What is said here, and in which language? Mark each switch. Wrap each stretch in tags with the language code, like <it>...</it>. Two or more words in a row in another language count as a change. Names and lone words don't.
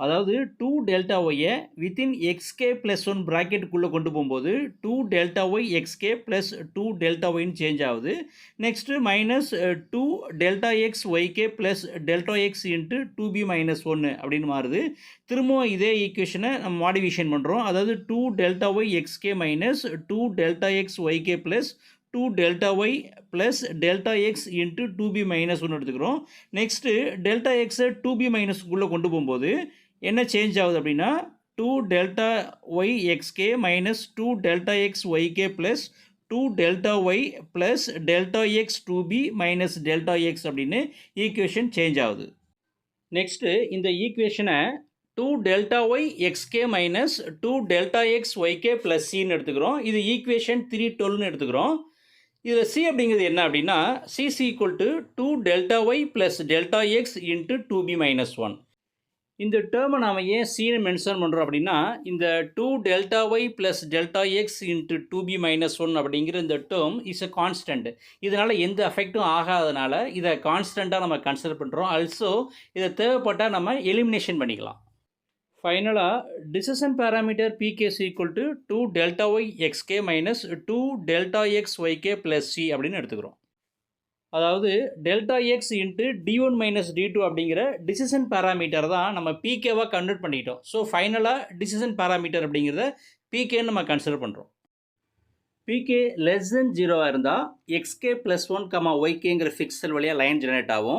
<ta>அதாவது 2 டெல்டா ஒய்யை</ta> <en>within xk plus one</en> <ta>ப்ராக்கெட்டுக்குள்ளே கொண்டு போகும்போது</ta> <en>2 delta y xk plus 2 delta</en> <ta>ஒய்ன்னு சேஞ்ச் ஆகுது. நெக்ஸ்ட்டு</ta> <en>minus 2 delta x yk plus delta x into 2b minus</en> <ta>ஒன்று அப்படின்னு மாறுது. திரும்பவும் இதே ஈக்குவேஷனை நம்ம மாடிஃபிகேஷன் பண்ணுறோம். அதாவது</ta> <en>2 delta y xk minus 2 delta x yk plus 2 delta y plus delta x into 2b minus 1</en> <ta>எடுத்துக்கிறோம். நெக்ஸ்ட்டு</ta> <en>delta x 2b minus</en> <ta>குள்ளே கொண்டு போகும்போது என்ன சேஞ்ச் ஆகுது அப்படின்னா</ta> <en>2 delta y xk minus 2 delta x yk plus 2 delta y plus delta x 2b minus delta x</en> <ta>அப்படின்னு</ta> <en>equation change</en> <ta>ஆகுது. நெக்ஸ்ட்டு இந்த ஈக்குவேஷனை</ta> <en>2 delta y xk minus 2 delta x yk plus</en> <ta>cன்னு எடுத்துக்கிறோம். இது ஈக்குவேஷன் 312ன்னு எடுத்துக்கிறோம். இதில் சி அப்படிங்கிறது என்ன அப்படின்னா சி</ta> <en>is equal to 2 delta y plus delta x into 2b minus 1.</en> <ta>இந்த டேர்மை நாம் ஏன் சீனை மென்ஷன் பண்ணுறோம் அப்படின்னா இந்த</ta> <en>2 delta y plus delta x into 2b minus 1</en> <ta>அப்படிங்கிற இந்த</ta> <en>term is a constant.</en> <ta>இதனால் எந்த எஃபெக்டும் ஆகாதனால இதை கான்ஸ்டண்ட்டாக நம்ம கன்சிடர் பண்ணுறோம். ஆல்சோ இதை தேவைப்பட்டால் நம்ம எலிமினேஷன் பண்ணிக்கலாம். ஃபைனலாக</ta> <en>decision parameter pk is equal to 2 delta y xk minus 2 delta x yk plus c</en> <ta>அப்படின்னு எடுத்துக்கிறோம். அதாவது</ta> <en>delta x into d1 minus d2</en> <ta>அப்படிங்கிற</ta> <en>decision parameter</en> <ta>தான் நம்ம pkவாக கன்வெர்ட் பண்ணிட்டோம். ஸோ ஃபைனலாக</ta> <en>decision parameter</en> <ta>அப்படிங்கிறத pkன்னு நம்ம கன்சிடர் பண்ணுறோம்.</ta> <en>pk less than 0</en> <ta>இருந்தால்</ta> <en>xk plus one comma</en> <ta>ஒய்கேங்கிற ஃபிக்சல் வழியாக</ta> <en>line generate</en> <ta>ஆகும்.</ta>